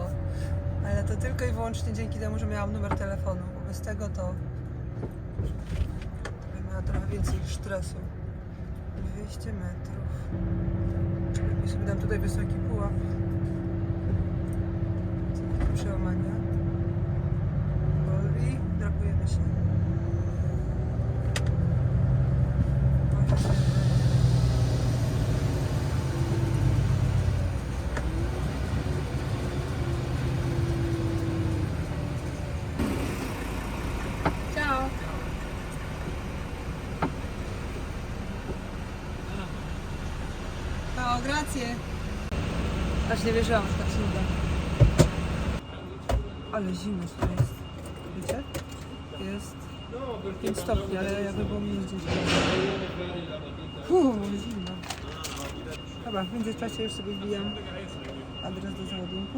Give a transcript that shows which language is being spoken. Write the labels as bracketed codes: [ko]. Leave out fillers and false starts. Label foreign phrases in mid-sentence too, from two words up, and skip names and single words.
[pl] Ale to tylko i wyłącznie dzięki temu, że miałam numer telefonu, bo bez tego to bym miała trochę więcej stresu. 200 metrów. Lepiej sobie dam tutaj wysoki pułap. Przełamania. Wolwi, drapujemy się. [it] Ciao. Ciao, grazie. [pl] Aż nie wierzyłam, że tak się uda. Ale zimno tutaj jest. Wiecie? Jest 5 stopni, ale jakby było mniej gdzieś. Zimno. Dobra, w międzyczasie już sobie wbijam adres do załadunku.